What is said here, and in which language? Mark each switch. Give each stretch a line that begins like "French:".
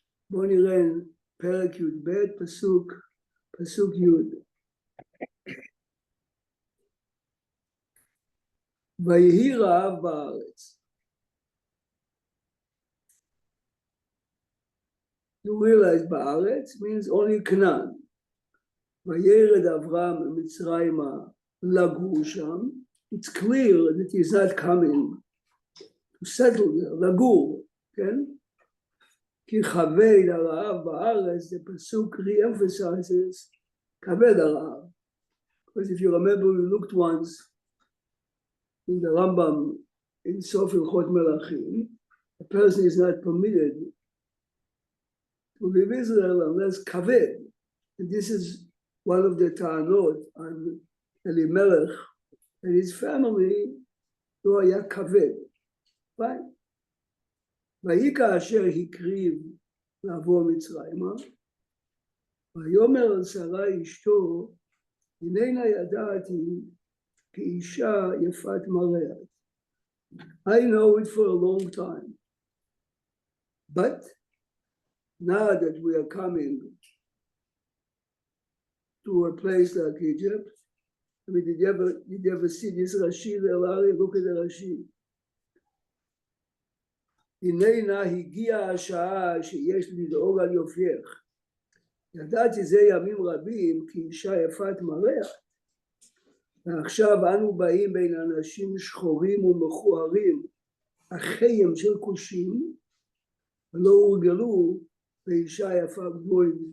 Hebrew: בוא נראה פרק י"ב, פסוק י'. ויהי רעב בארץ.
English: You realize בארץ means only Canaan.
Hebrew: וירד אברהם ממצרימה לגור שם.
English: It's clear that he's not coming to settle there,
Hebrew: לגור, כן? כי כבד הרעב בארץ,
English: the pasuk re-emphasizes
Hebrew: כבד הרעב.
English: Because if you remember, we looked once in the Rambam in Sof Hilchot Melachim, a person is not permitted to leave Israel unless kaved. And this is one of the ta'anot on Elimelech and his family,
Hebrew: לא היה כבד.
English: Fine.
Hebrew: ויהי כאשר הקריב לעבור מצרימה, ויאמר על שרה אשתו, הננה ידעתי כאישה יפת מראה.
English: I know it for a long time. But now that we are coming to a place like Egypt, I mean, did you ever see this Rashi, Larry? Look at the Rashi.
Hebrew: הנה נא הגיעה השעה שיש לדאוג על יופייך. ידעתי זה ימים רבים כי אישה יפת מראה. ועכשיו אנו באים בין אנשים שחורים ומכוערים, החיים של כושים, ולא הורגלו באישה יפה גבוהה.